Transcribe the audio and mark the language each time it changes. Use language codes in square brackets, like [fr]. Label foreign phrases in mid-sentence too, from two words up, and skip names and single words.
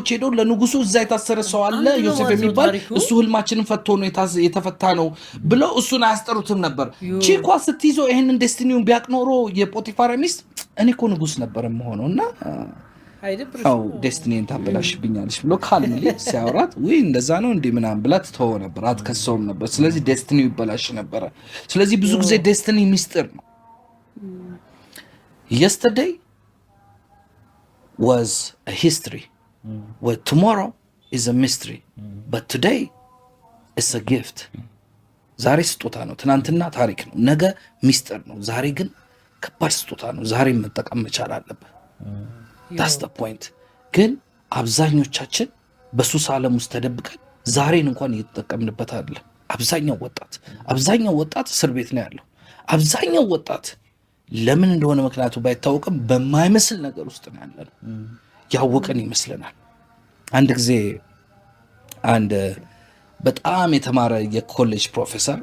[am] ሄደው ለንጉሱ እዛ የታሰረ ሰው አለ ዮሴፍ የሚባል እሱ ህልማችንን ፈቶ ነው የተፈታ ነው ብለው እሱን አያስጠሩትም ነበር ቺኳ ስትይዞ ይሄንን ዴስቲኒውን ቢያቅ ኖሮ የጶጢፋራ ሚስት እኔ እኮ ንጉስ ነበር የምሆነውና አው ዴስቲኒን ታበላሽብኛለሽ ብሎ ካልምሊ ሲያወራት ወይ እንደዛ ነው እንዴ ምናምን ብላ ትተው ነበር አትከሰውም ነበር ስለዚህ ዴስቲኒው ይበላሽ ነበር ስለዚህ ብዙ ጊዜ ዴስቲኒ ሚስጥር ነው [en] Yesterday was a history. Well, tomorrow is a mystery. But today is a gift. [am] ዛሬ ስጦታ ነው ትናንትና ታሪክ ነው ነገ ሚስጥር ነው ዛሬ ግን ከባድ ስጦታ ነው ዛሬ መጠቀም መቻል አለበት [en] that's the point [am] ግን አብዛኞቻችን በሱስ ዓለም ውስጥ ተደብቀን ዛሬን እንኳን እየተጠቀምንበት አይደለም አብዛኛው ወጣት እስር ቤት ነው ያለው አብዛኛው ወጣት ለምን እንደሆነ ምክንያቱ ባይታወቅም በማይመስል ነገር ውስጥ ነው ያለው ያወቀን ይመስለናል አንድ ጊዜ አንድ በጣም የተማረ የኮሌጅ ፕሮፌሰር